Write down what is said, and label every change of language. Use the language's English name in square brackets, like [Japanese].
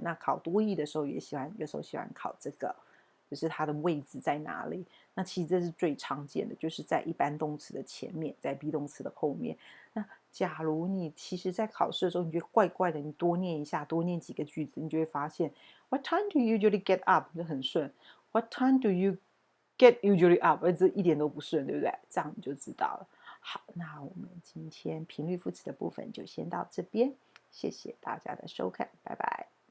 [Chinese] 那考多益的时候有时候喜欢考这个，就是它的位置在哪里。那其实这是最常见的，就是在一般动词的前面，在 be 动词的后面。那假如你其实在考试的时候你觉得怪怪的，你多念一下，多念几个句子，你就会发现 [English] What time do you usually get up [Chinese] 就很顺。 [English] What time do you get usually up？ [Chinese] 这一点都不顺，对不对？这样你就知道了。好，那我们今天频率副词的部分就先到这边，谢谢大家的收看，拜拜。